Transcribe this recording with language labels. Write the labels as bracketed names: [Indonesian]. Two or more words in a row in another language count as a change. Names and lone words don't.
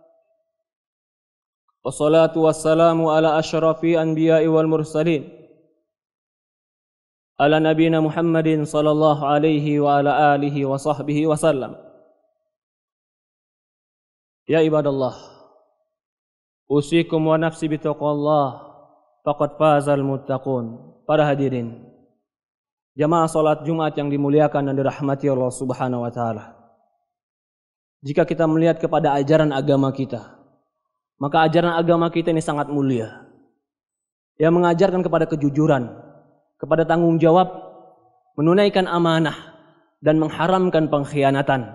[Arabic] والصلاة والسلام على أشرف الأنبياء والمرسلين. على نبينا محمد صلى الله عليه وعلى آله وصحبه وسلم. يا عباد الله أوصيكم ونفسي بتقوى الله فقد فاز المتقون. [Indonesian] Para hadirin, jamaah salat Jumat yang dimuliakan dan dirahmati Allah [Arabic] سبحانه وتعالى. [Indonesian] Jika kita melihat kepada ajaran agama kita, maka ajaran agama kita ini sangat mulia. Yang mengajarkan kepada kejujuran, kepada tanggung jawab, menunaikan amanah, dan mengharamkan pengkhianatan.